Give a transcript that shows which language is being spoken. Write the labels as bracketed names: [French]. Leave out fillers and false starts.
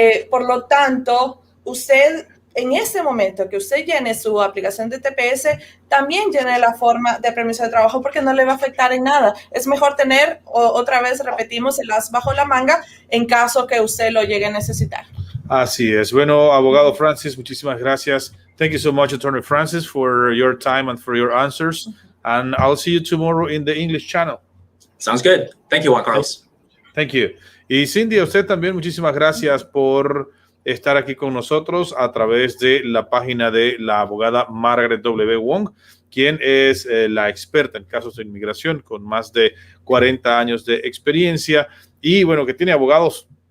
[Spanish] Por lo tanto, usted en ese momento que usted llene su aplicación de TPS, también llene la forma de permiso de trabajo porque no le va a afectar en nada. Es mejor tener, otra vez repetimos, el as bajo la manga en caso que usted lo llegue a necesitar. Así es. Bueno, abogado Francis, muchísimas gracias. [English] Thank you so much, Attorney Francis, for your time and for your answers. And I'll see you tomorrow in the English channel. Sounds good. Thank you, Juan Carlos. Thank you. [Spanish] Y Cindy, a usted también muchísimas gracias por estar aquí con nosotros a través de la página de la abogada Margaret W. Wong, quien es la experta en casos de inmigración con más de 40 años de experiencia y bueno, que tiene abogados